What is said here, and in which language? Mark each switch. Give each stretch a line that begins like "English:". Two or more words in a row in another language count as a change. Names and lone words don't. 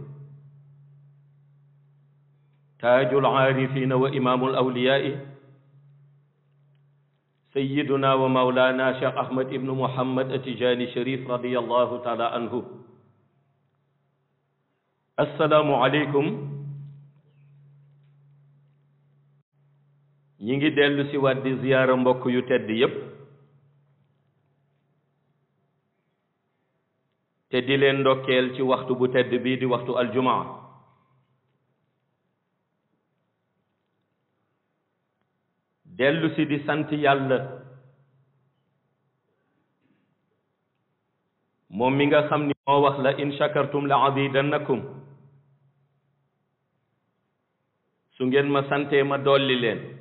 Arabic: تاج العارفين وإمام الأولياء سيدنا ومولانا شيخ أحمد بن محمد التجاني الشريف رضي الله تعالى عنه. السلام عليكم.
Wolof: ñi ngi dellu si waat di ziyaara mbokk yu tedd yépp te di leen ndokkeel ci waxtu bu tedd bii di waxtu aljumaa. dellu si di sant yàlla moom mi nga xam ni moo wax
Arabic: لئن شكرتم لأزيدنكم,
Wolof: su ngeen ma santee ma dolli leen.